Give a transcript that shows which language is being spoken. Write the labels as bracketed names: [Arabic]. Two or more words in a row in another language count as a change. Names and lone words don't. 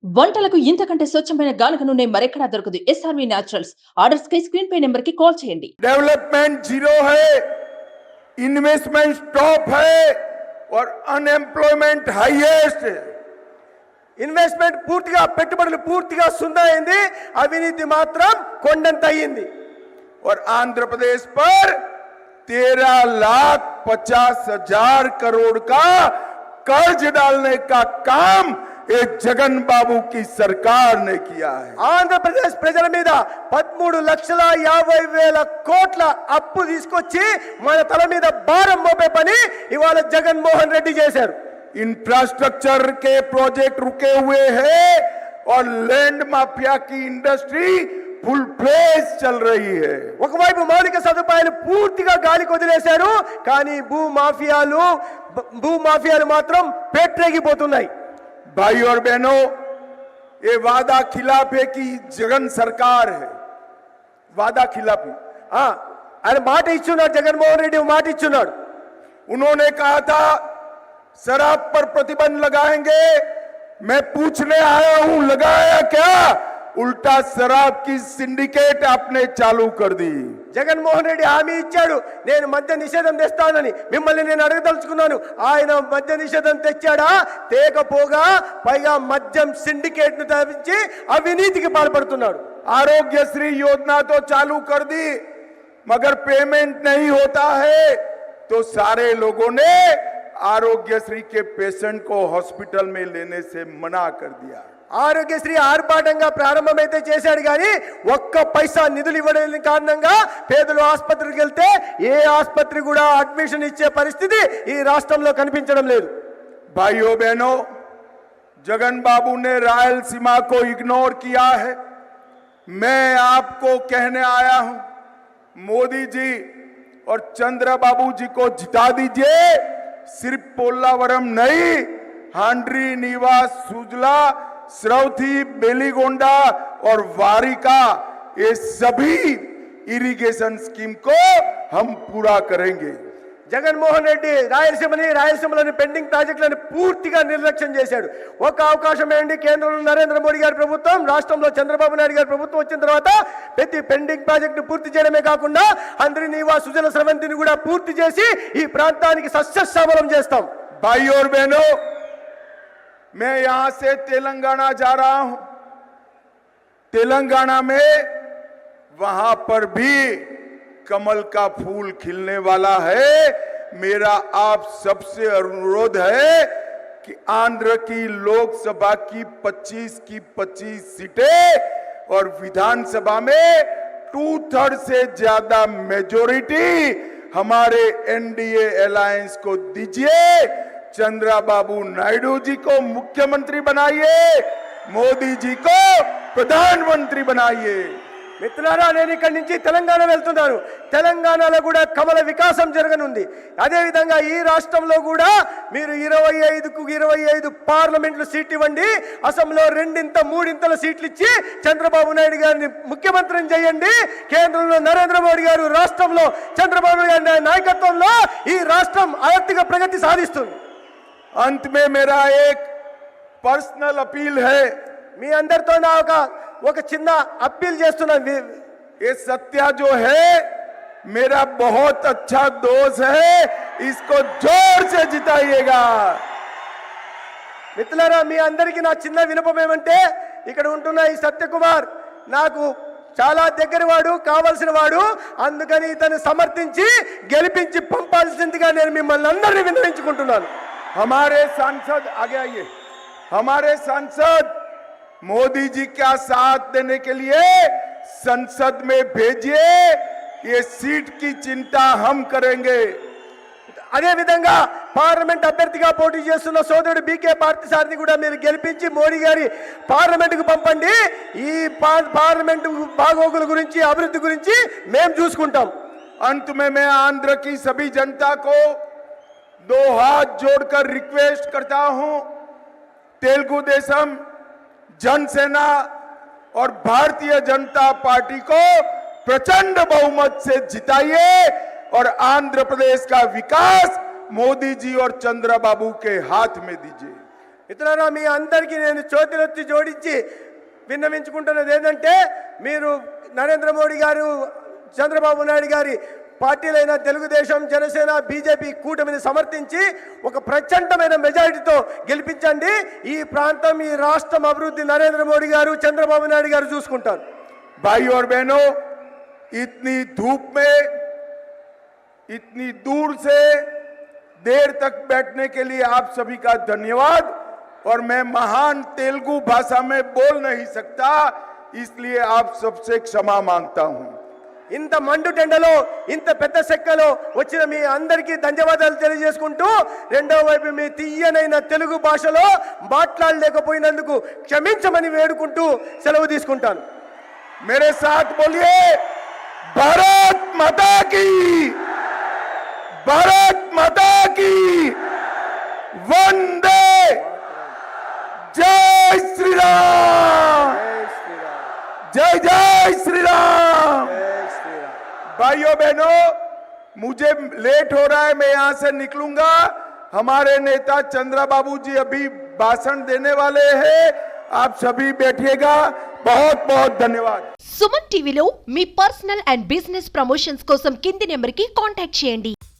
[Telugu] వంటలకు ఇంతకంటే స్వచ్ఛమైన గానుగ నూనె మరెక్కడా దొరకదు. SRV న్యాచురల్స్. ఆర్డర్స్ కై స్క్రీన్ పై నెంబర్ కి కాల్ చేయండి. [English] development zero [Hindi] है, [English] investment top [Hindi] है और [English] unemployment highest [Hindi] है। [Telugu] ఇన్వెస్ట్మెంట్ పూర్తిగా పెట్టుబడులు పూర్తిగా సుందరైంది, అవినీతి మాత్రం కొండంత అయ్యింది। [Hindi] और आंध्र प्रदेश पर 13,50,000 करोड़ का कर्ज डालने का काम ये जगन बाबू की सरकार ने किया है। [Telugu] ఆంధ్రప్రదేశ్ ప్రజల మీద 13,50,000 కోట్ల అప్పు తీసుకొచ్చి మన తల మీద భారం మోపే పని ఇవాళ జగన్మోహన్ రెడ్డి చేశారు। [Hindi] इंफ्रास्ट्रक्चर के प्रोजेक्ट रुके हुए हैं और [English] land mafia [Hindi] की इंडस्ट्री [English] full fledge [Hindi] चल रही है। [Telugu] ఒకవైపు మౌలిక సదుపాయాలు పూర్తిగా గాలికి వదిలేశారు, కానీ భూమాఫియాలు మాత్రం పేట్రేగిపోతున్నాయి। [Hindi] भाई और बहनों, ये वादा खिलाफ है कि जगन सरकार है, वादा खिलाफी। [Telugu] ఆయన మాట ఇచ్చున్నాడు, జగన్మోహన్ రెడ్డి మాట ఇచ్చున్నాడు। [Hindi] उन्होंने कहा था शराब पर प्रतिबंध लगाएंगे। मैं पूछने आया हूं, लगाया क्या? उल्टा शराब की सिंडिकेट आपने चालू कर दी। [Telugu] జగన్మోహన్ రెడ్డి హామీ ఇచ్చాడు, నేను మద్య నిషేధం తెస్తానని। మిమ్మల్ని నేను అడగదలుచుకున్నాను, ఆయన మద్య నిషేధం తెచ్చాడా? తేకపోగా పైగా మద్యం సిండికేట్ ను తప్పించి అవినీతికి పాల్పడుతున్నాడు। [Hindi] आरोग्यश्री योजना तो चालू कर दी, मगर पेमेंट नहीं होता है तो सारे लोगों ने आरोग्यश्री के पेशेंट को हॉस्पिटल में लेने से मना कर दिया। [Telugu] ఆరోగ్యశ్రీ ఆర్భాటంగా ప్రారంభమైతే చేశాడు, కానీ ఒక్క పైసా నిధులు ఇవ్వడం కారణంగా పేదలు ఆసుపత్రికి వెళ్తే ఏ ఆసుపత్రి కూడా అడ్మిషన్ ఇచ్చే పరిస్థితి ఈ రాష్ట్రంలో కనిపించడం లేదు। [Hindi] भाइयों बहनों, जगन बाबू ने रायलसीमा को इग्नोर किया है। मैं आपको कहने आया हूं, मोदी जी और चंद्रबाबू जी को जिता दीजिए। सिर्फ पोल्लावरम नहीं, हांड्री, नीवा, सुजला, श्रवथी, बेलीगोंडा और वारिका, ये सभी [English] irrigation scheme [Hindi] को हम पूरा करेंगे। [Telugu] జగన్మోహన్ రెడ్డి రాయలసీమలోని పెండింగ్ ప్రాజెక్టులను పూర్తిగా నిర్లక్ష్యం చేశాడు। ఒక అవకాశం ఏంటి, కేంద్రంలో నరేంద్ర మోడీ గారి ప్రభుత్వం, రాష్ట్రంలో చంద్రబాబు నాయుడు గారి ప్రభుత్వం వచ్చిన తర్వాత ప్రతి పెండింగ్ ప్రాజెక్టు పూర్తి చేయడమే కాకుండా హంద్రి, నీవా, సుజల, స్రవంతిని కూడా పూర్తి చేసి ఈ ప్రాంతానికి సస్యశ్యామలం చేస్తాం। [Hindi] भाई और बहनों, मैं यहां से तेलंगाना जा रहा हूं। तेलंगाना में वहां पर भी कमल का फूल खिलने वाला है। मेरा आप सबसे अनुरोध है कि आंध्र की लोकसभा की 25 सीटें और विधानसभा में 2/3 से ज्यादा मेजोरिटी हमारे [English] NDA alliance [Hindi] को दीजिए। चंद्रबाबू नायडू जी को मुख्यमंत्री बनाइए, मोदी जी को प्रधानमंत्री बनाइए। [Telugu] మిత్రులారా, నేను ఇక్కడి నుంచి తెలంగాణ వెళ్తున్నాను। తెలంగాణలో కూడా కమల వికాసం జరగనుంది। అదేవిధంగా ఈ రాష్ట్రంలో కూడా మీరు 25కు 25 పార్లమెంట్లు సీట్లు ఇవ్వండి, అసెంబ్లీలో 2-3 సీట్లు ఇచ్చి చంద్రబాబు నాయుడు గారిని ముఖ్యమంత్రిని చేయండి। కేంద్రంలో నరేంద్ర మోడీ గారు, రాష్ట్రంలో చంద్రబాబు నాయుడు గారి నాయకత్వంలో ఈ రాష్ట్రం ఆర్థిక ప్రగతి సాధిస్తుంది। [Hindi] अंत में मेरा एक [English] personal appeal [Hindi] है। [Telugu] మీ అందరితో నా ఒక చిన్న అప్పీల్ చేస్తున్నాను। [Hindi] ये सत्या जो है मेरा बहुत अच्छा दोस्त है, इसको जोर से जिताइएगा। [Telugu] మిత్రులారా, మీ అందరికీ నా చిన్న వినపం ఏమంటే, ఇక్కడ ఉంటున్న ఈ సత్యకుమార్ నాకు చాలా దగ్గరవాడు, కావాల్సిన వాడు। అందుకని ఇతను సమర్థించి గెలిపించి పంపాల్సిందిగా నేను మిమ్మల్ని అందరినీ విన్నవించుకుంటున్నాను। [Hindi] हमारे सांसद आगे आइए, हमारे सांसद मोदी जी का साथ देने के लिए संसद में भेजिए। ये सीट की चिंता हम करेंगे। [Telugu] అదే విధంగా పార్లమెంట్ అభ్యర్థిగా పోటీ చేస్తున్న సోదరుడు బీకే పార్థసారథిని కూడా మీరు గెలిపించి మోడీ గారి పార్లమెంటుకు పంపండి। ఈ పార్లమెంటు బాగోగుల గురించి, అభివృద్ధి గురించి మేము చూసుకుంటాం। [Hindi] अंत में मैं आंध्र की सभी जनता को 2 हाथ जोड़कर रिक्वेस्ट करता हूं, तेलुगु देशम, जनसेना और भारतीय जनता पार्टी को प्रचंड बहुमत से जिताइए और आंध्र प्रदेश का विकास मोदी जी और चंद्रबाबू के हाथ में दीजिए। [Telugu] మిత్రులారా, మీ అందరికీ నేను చేతులెత్తి జోడించి విన్నవించుకుంటున్నది ఏంటంటే, మీరు నరేంద్ర మోడీ గారు, చంద్రబాబు నాయుడు గారి పార్టీలైన తెలుగుదేశం, జనసేన, బీజేపీ కూటమిని సమర్థించి ఒక ప్రచండమైన మెజారిటీతో గెలిపించండి. ఈ ప్రాంతం, ఈ రాష్ట్రం అభివృద్ధి నరేంద్ర మోడీ గారు, చంద్రబాబు నాయుడు గారు చూసుకుంటారు. [Hindi] भाई और बहनों, इतनी धूप में इतनी दूर से देर तक बैठने के लिए आप सभी का धन्यवाद। और मैं महान तेलुगु भाषा में बोल नहीं सकता, इसलिए आप सबसे क्षमा मांगता हूं। [Telugu] ఇంత మండు టెండలో, ఇంత పెద్ద సెక్కలో వచ్చిన మీ అందరికీ ధన్యవాదాలు తెలియజేసుకుంటూ, రెండో వైపు మీ తీయనైన తెలుగు భాషలో మాట్లాడలేకపోయినందుకు క్షమించమని వేడుకుంటూ సెలవు తీసుకుంటాను. [Hindi] मेरे साथ बोलिए, भारत माता की, भारत माता की, वंदे, जय श्री राम, जय जय श्री राम। भाइयों बहनों, मुझे लेट हो रहा है, मैं यहां से निकलूंगा। हमारे नेता चंद्रा बाबू जी अभी भाषण देने वाले हैं, आप सभी बैठिएगा। बहुत बहुत धन्यवाद। [Telugu] సుమన్ టీవీలో మీ [English] personal and business promotions [Telugu] కోసం కింది నెంబర్కి కాంటాక్ట్ చేయండి.